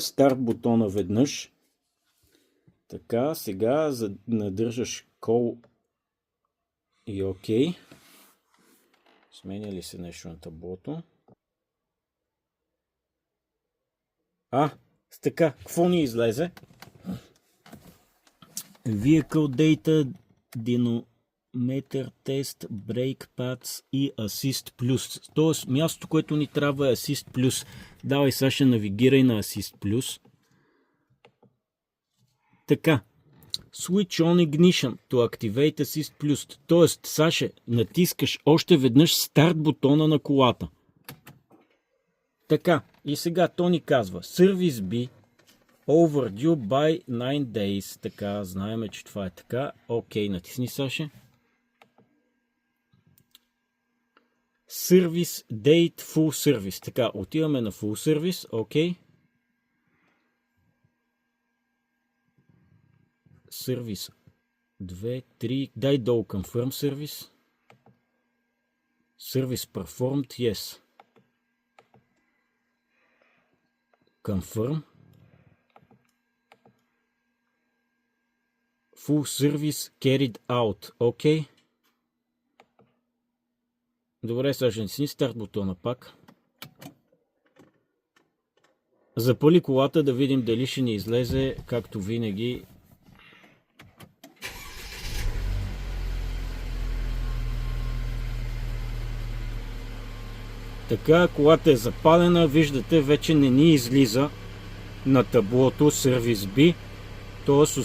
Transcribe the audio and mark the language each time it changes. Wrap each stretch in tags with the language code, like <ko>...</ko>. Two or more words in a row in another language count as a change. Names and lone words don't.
<bg>Старт бутона веднъж. Така, сега надържаш Call и OK. Сменя ли се нещо на таблото? Така, какво ни излезе?</bg> <en>Vehicle Data, Dynometer Test, Brake Pads и Assist Plus.</en> <bg>Тоест, мястото, което ни трябва е Assist Plus. Давай, Саша, навигирай на Assist Plus. Така.</bg> <en>Switch on Ignition to Activate Assist Plus.</en> <bg>Тоест, Саша, натискаш още веднъж старт бутона на колата. Така, и сега то ни казва</bg> <en>Service B overdue by 9 days.</en> <bg>Така, знаеме, че това е така. Окей, натисни, Саше.</bg> <en>Service Date Full Service.</en> <bg>Така, отиваме на</bg> <en>Full Service.</en> <bg>Окей. Service 2, 3. Дай долу</bg> <en>Confirm Service. Service Performed. Yes. Confirm. Full Service Carried Out.</en> <bg>Окей. Добре, сега си старт бутона пак. Запали колата да видим дали ще ни излезе, както винаги. Така, колата е запалена, виждате, вече не ни излиза на таблото Service B, т.е.</bg>